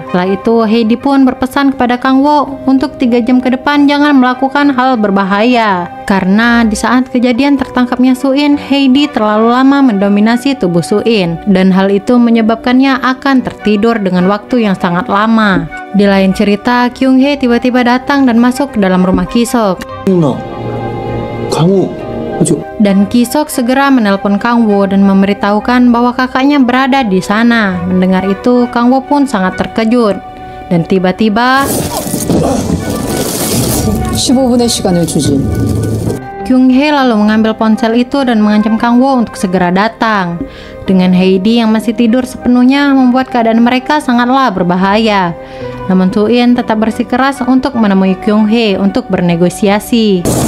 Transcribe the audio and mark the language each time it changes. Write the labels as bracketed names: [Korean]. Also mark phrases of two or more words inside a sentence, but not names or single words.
[Indonesian] Setelah itu, Hedi pun berpesan kepada Kang Wo untuk 3 jam ke depan jangan melakukan hal berbahaya. Karena di saat kejadian tertangkapnya Suin, Hedi terlalu lama mendominasi tubuh Suin dan hal itu menyebabkannya akan tertidur dengan waktu yang sangat lama. Di lain cerita, Kyung-hee tiba-tiba datang dan masuk ke dalam rumah Ki-suk. [Korean] 나 강우 [Indonesian] Dan Ki-suk segera menelpon Kang Wo dan memberitahukan bahwa kakaknya berada di sana. Mendengar itu, Kang Wo pun sangat terkejut. Dan tiba-tiba [Korean] 15분의 시간을 주지. [Indonesian] Kyung-hee lalu mengambil ponsel itu dan mengancam Kang Wo untuk segera datang. Dengan Heidi yang masih tidur sepenuhnya membuat keadaan mereka sangatlah berbahaya. Namun Suin tetap bersikeras untuk menemui Kyung-hee untuk bernegosiasi.